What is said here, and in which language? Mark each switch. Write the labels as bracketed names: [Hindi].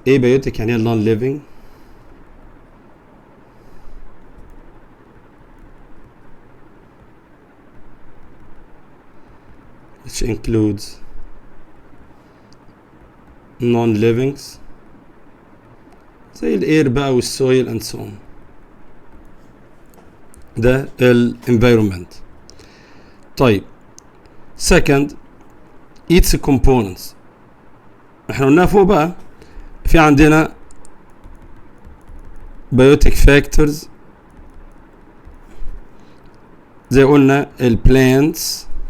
[English] abiotic يعني non living which includes non-livings [Arabic] زي الاير بقى والسويل [English] and so on. [Arabic] ده environment. [English] طيب second its components. [Arabic] احنا قلناها فوق بقى، في عندنا biotic factors زي قلنا البلانتس